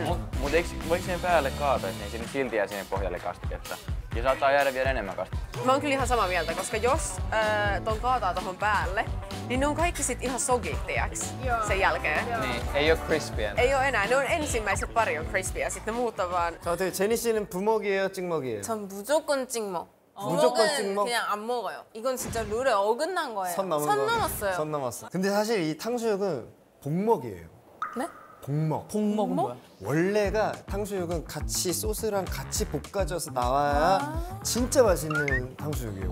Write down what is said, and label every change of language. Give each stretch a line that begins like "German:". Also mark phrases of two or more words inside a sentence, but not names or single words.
Finnish: Mut voiko siihen päälle kaataa, niin sinne silti jää siihen pohjalle kastiketta? Ja saattaa jäädä vielä enemmän kastiketta. Mä oon kyllä ihan samaa mieltä, koska jos ton kaataa tohon päälle, niin ne on kaikki sit ihan sogit, tiiäks, sen jälkeen. Niin, ei oo crispy. Ei oo enää, ne on ensimmäiset pari on crispyä, sit ne muut on vaan...
Korean: 자, 어떻게 제니 씨는 부먹이에요, 찍먹이에요? 전 무조건 찍먹. 무조건 부먹은 찍먹? 그냥 안 먹어요. 이건 진짜 룰에 어긋난 거예요. 선 넘은 거. 넘었어요. 선 넘었어. 근데 사실 이 탕수육은 복먹이에요. 네? 복먹. 복먹은 뭐야? 원래가 탕수육은 같이 소스랑 같이 볶아져서 나와야 진짜 맛있는 탕수육이에요.